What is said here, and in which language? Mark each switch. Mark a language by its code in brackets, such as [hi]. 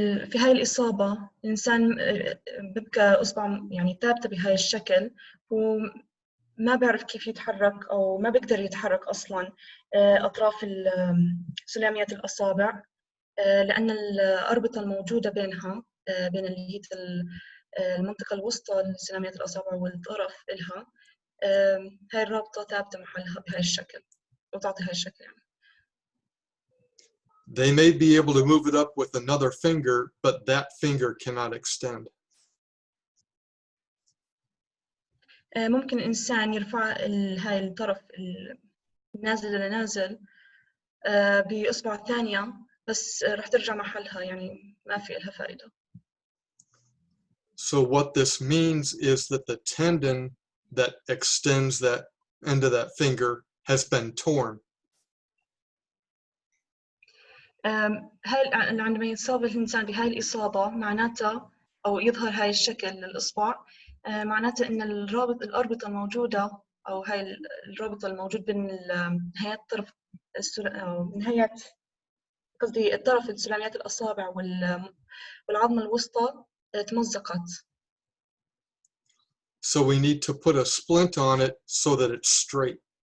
[ar] في هاي الإصابة الإنسان بيبقى أصبع يعني ثابتة بهاي الشكل وما بيعرف كيف يتحرك أو ما بيقدر يتحرك أصلاً أطراف سلاميات الأصابع لأن الأربطة الموجودة بينها بين اللي هي المنطقة الوسطى لسلاميات الأصابع والطرف إلها هاي الرابطة ثابتة محلها بهاي الشكل وتعطي هاي الشكل يعني. [en] They may be able to move it up with another finger, but that finger cannot extend. [ar] ممكن الإنسان يرفع هاي الطرف النازل لنازل بإصبع ثانية بس رح ترجع محلها يعني ما في لها فائدة. [en] So what this means is that the tendon that extends that end of that finger has been torn. [ar] عندما يصاب الإنسان بهاي الإصابة معناته أو يظهر هاي الشكل للإصبع معناته إن الأربطة الموجودة أو هاي الرابطة الموجود بين نهايات طرف نهايات قصدي الطرف السلاميات الأصابع والعظمة الوسطى تمزقت. [en] So we need to put a splint on it so that it's straight.